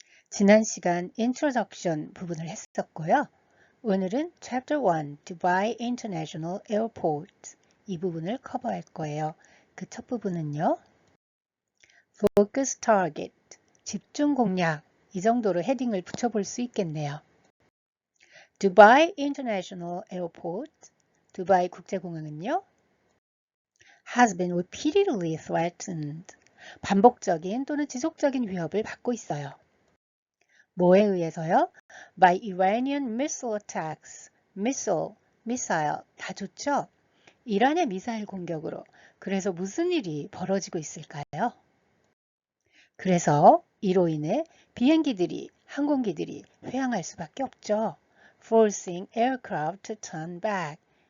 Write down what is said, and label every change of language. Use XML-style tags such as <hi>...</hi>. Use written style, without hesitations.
<ko>지난 시간 introduction 부분을 했었고요. 오늘은 Chapter 1, Dubai International Airport 이 부분을 커버할 거예요. 그 첫 부분은요.</ko> <en>Focus Target,</en> <ko>집중 공략 이 정도로 헤딩을 붙여볼 수 있겠네요.</ko> <en>Dubai International Airport,</en> <ko>두바이 국제공항은요.</ko> <en>has been repeatedly threatened.</en> <ko>반복적인 또는 지속적인 위협을 받고 있어요. 뭐에 의해서요?</ko> <en>By Iranian missile attacks.</en> <ko>missile, 다 좋죠? 이란의 미사일 공격으로. 그래서 무슨 일이 벌어지고 있을까요? 그래서 이로 인해 비행기들이, 항공기들이 회항할 수밖에 없죠.</ko> <en>Forcing aircraft to turn back.</en>